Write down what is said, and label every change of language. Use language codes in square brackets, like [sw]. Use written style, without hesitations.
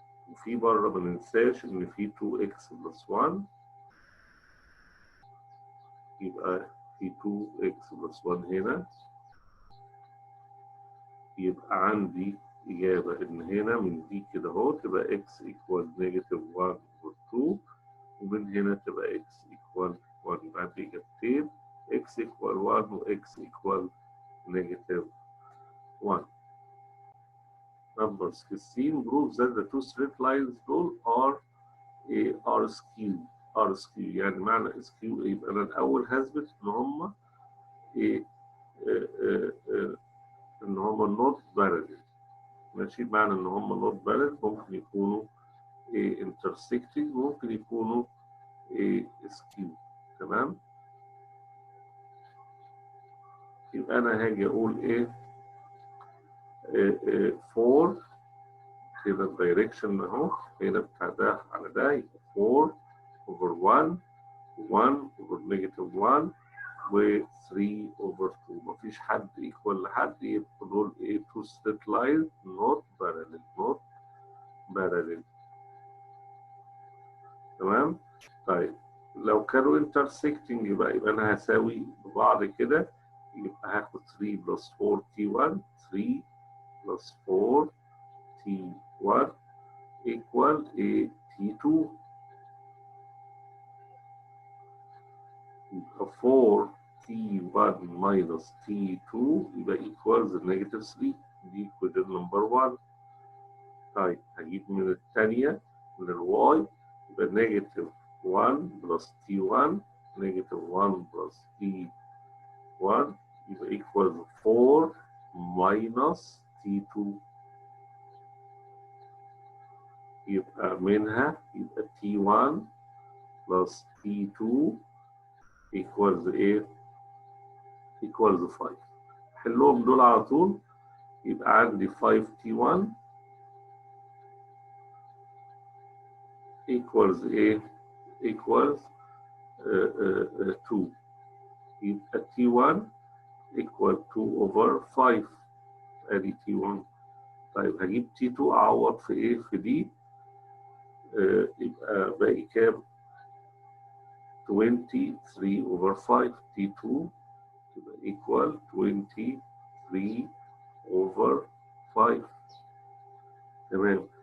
[ar] وفي بره ما ننساش إن في 2x بلس 1، يبقى في 2x بلس 1 هنا، يبقى عندي إجابة إن هنا من دي كده أهو تبقى x equal negative 1 over 2، ومن هنا تبقى x equal 1. يبقى عندي إجابتين x equal 1 و x equal negative 1. [en] Number 16 proves that the two straight lines [ar] دول [en] are skew. [ar] يعني معنى skew يبقى أنا الأول هثبت إن هما إن هما [en] not parallel. [ar] ماشي، معنى إن هما [en] not parallel [ar] ممكن يكونوا intersecting، ممكن يكونوا skew. تمام؟ يبقى أنا هاجي أقول 4 كده الدايركشن أهو هنا بتاع ده على ده، يبقى 4 over 1 over negative 1 و 3 over 2. مفيش حد equal لحد، يبقى دول [en] two straight lines not parallel. [ar] تمام؟ طيب لو كانوا intersecting يبقى أنا هساوي ببعض كده، يبقى هاخد 3 plus 4 t1 3 plus 4 t1 equal t2. يبقى 4t1 minus t2 يبقى equals negative 3. دي equation number 1. طيب هجيب من الثانية من الواي يبقى negative 1 plus t1 negative 1 plus t1 يبقى equals 4 minus t2. يبقى منها يبقى t1 plus t2 equals equals 5. حلهم دول على طول، يبقى عندي 5t1 equals equals 2. يبقى t1 equal 2 over 5 ادي t1. طيب هجيب t2 اعوض في في دي، يبقى باقي كام؟ 23 over 5 t2 يبقى equal 23 over 5. تمام.